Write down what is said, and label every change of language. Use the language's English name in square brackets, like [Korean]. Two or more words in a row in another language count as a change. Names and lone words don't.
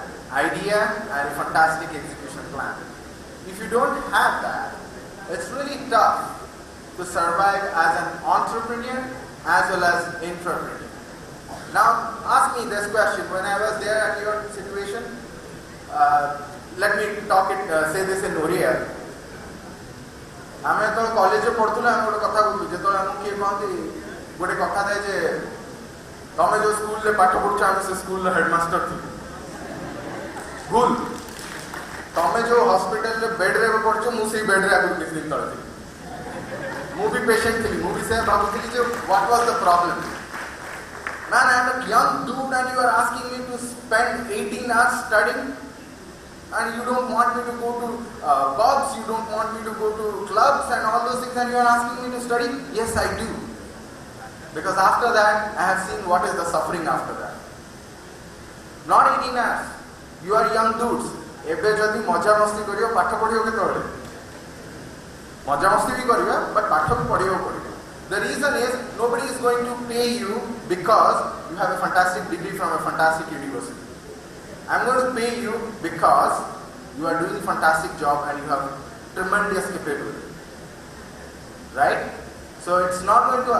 [English] Idea and a fantastic execution plan. If you don't have that, it's really tough to survive as an entrepreneur as well as intrapreneur. Now, ask me this question. When I was there at your situation, let me say this in Oriya. [Odia] ଆମେ ଯେତେବେଳେ କଲେଜରେ ପଢୁଥିଲୁ ଆମେ ଗୋଟେ କଥା କହୁଥିଲୁ ଯେତେବେଳେ ଆମକୁ କିଏ କହନ୍ତି ଗୋଟେ କଥା ଥାଏ ଯେ ତମେ ଯୋଉ ସ୍କୁଲରେ ପାଠ ପଢୁଛ ଆମେ ସେ ସ୍କୁଲର ହେଡମାଷ୍ଟର ଥିଲୁ ଭୁଲ ତମେ ଯୋଉ ହସ୍ପିଟାଲରେ ବେଡରେ ପଢୁଛ ମୁଁ ସେଇ ବେଡରେ ଆଗରୁ କିଛି ଦିନ ତଳେ ଥିଲି ମୁଁ ବି ପେସେଣ୍ଟ ଥିଲି ମୁଁ ବି ସେ ଭାବୁଥିଲି ଯେ [English] what was the problem? Man, I am a young dude and you are asking me to spend 18 hours studying and you don't want me to go to pubs, you don't want me to go to clubs and all those things and you are asking me to study? Yes, I do. Because after that, I have seen what is the suffering after that. Not 18 hours. You are young dudes. [Odia] ଏବେ ଯଦି ମଜା ମସ୍ତି କରିବ ପାଠ ପଢିବ କେତେବେଳେ ମଜା ମସ୍ତି ବି କରିବ but ପାଠ ବି ପଢିବାକୁ ପଡିବ. [English] The reason is nobody is going to pay you because you have a fantastic degree from a fantastic university. I'm going to pay you because you are doing a fantastic job and you have tremendous capability. Right? So it's not going to...